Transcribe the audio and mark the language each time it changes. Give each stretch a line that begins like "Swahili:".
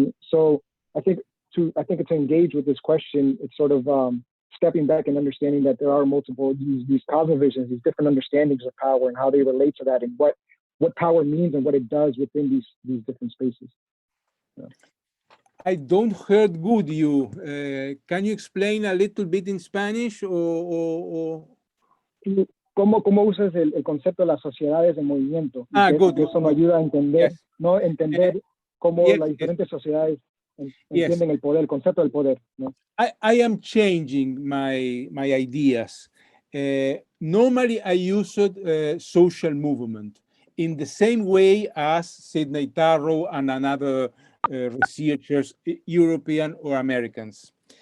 English: So I think to engage with this question, it's sort of stepping back and understanding that there are multiple these cosmovisions, these different understandings of power and how they relate to that, and what power means and what it does within these different spaces. Yeah. I don't heard good you. Can you explain a little bit in Spanish or...
Spanish: ¿Cómo usas el concepto de las sociedades de movimiento?
English: Good.
Spanish: Eso nos ayuda a entender, yes. ¿No? Entender cómo
English: yes,
Spanish: las diferentes sociedades entienden el poder, el concepto del poder. ¿No?
English: I am changing my ideas. Normally, I use social movement in the same way as Sidney Tarrow and another researchers, European or Americans.